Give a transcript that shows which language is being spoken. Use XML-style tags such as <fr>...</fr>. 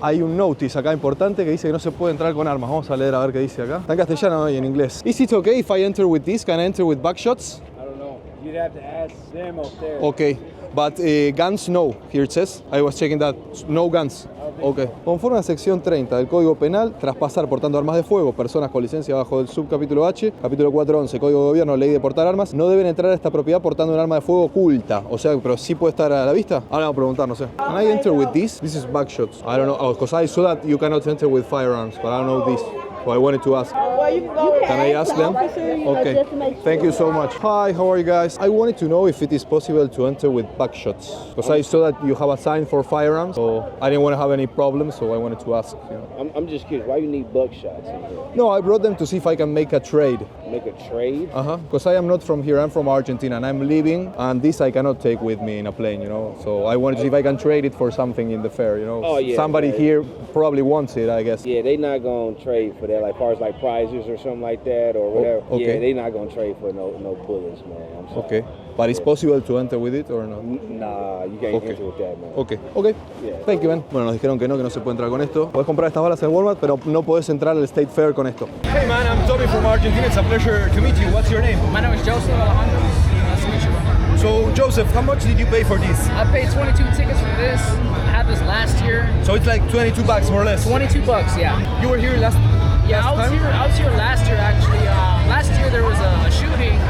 <es>Hay un notice acá importante que dice que no se puede entrar con armas. Vamos a leer a ver qué dice acá. Está en castellano y en inglés.</es> <en>Is it okay if I enter with this? Can I enter with buckshots? I don't know. You'd have to ask them up there. Okay. But guns, no. Here it says. I was checking that. No guns. Ok.</en> <es>Conforme a sección 30 del Código Penal, tras pasar portando armas de fuego, personas con licencia bajo del subcapítulo H, capítulo 411, Código de Gobierno, Ley de portar armas, no deben entrar a esta propiedad portando un arma de fuego oculta. O sea, pero sí puede estar a la vista. Ahora vamos a preguntar, no sé.</es> <en>Can I enter with this? This is buckshots. I don't know, because I saw that you cannot enter with firearms, but I don't know this. So I wanted to ask. Can I ask them? Okay. Thank you so much. Hi, how are you guys? I wanted to know if it is possible to enter with buckshots. Because I saw that you have a sign for firearms, so I didn't want to have any problems, so I wanted to ask. You know. I'm just curious. Why you need buckshots in here? No, I brought them to see if I can make a trade. Make a trade? Because I am not from here, I'm from Argentina, and I'm leaving, and this I cannot take with me in a plane, you know. So I wanted to see if I can trade it for something in the fair, you know. Oh, yeah. Somebody here probably wants it, I guess. Yeah, they not gonna trade for that, like far as like prizes or something like that or whatever. Okay. Yeah, they not gonna trade for no bullets, man. I'm sorry. Okay. But it's possible to enter with it or not? Nah, you can't enter with that, man. Okay. Yeah. Thank you, man.</en> <es>Bueno, nos dijeron que no se puede entrar con esto. Puedes comprar estas balas en Walmart, pero no puedes entrar al State Fair con esto.</es> <en>Hey man, I'm Tommy from Argentina. It's a pleasure to meet you. What's your name? My name is Joseph Alejandro. Nice to meet you. So Joseph, how much did you pay for this? I paid 22 tickets for this. I had this last year. So it's like $22 more or less. $22, yeah. You were here last I was time? here last year actually. Last year there was a shooting.</en>